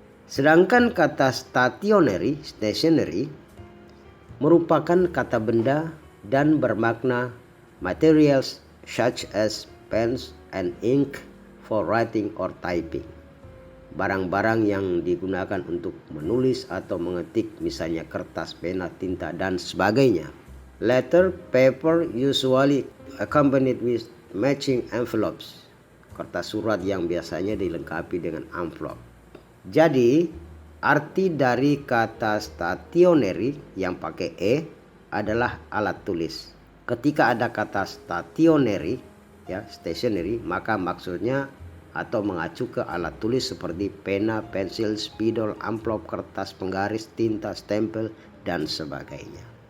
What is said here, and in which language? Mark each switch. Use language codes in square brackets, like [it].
[id] Sedangkan kata stationary merupakan kata benda dan bermakna [en] materials such as pens and ink for writing or typing. [id] Barang-barang yang digunakan untuk menulis atau mengetik, misalnya kertas, pena, tinta, dan sebagainya. [en] Letter, paper usually accompanied with matching envelopes. [id] Kertas surat yang biasanya dilengkapi dengan amplop. Jadi, arti dari kata stationery yang pakai E adalah alat tulis. Ketika ada kata stationery, stationery, maka maksudnya atau mengacu ke alat tulis seperti pena, pensil, spidol, amplop, kertas penggaris, tinta, stempel, dan sebagainya.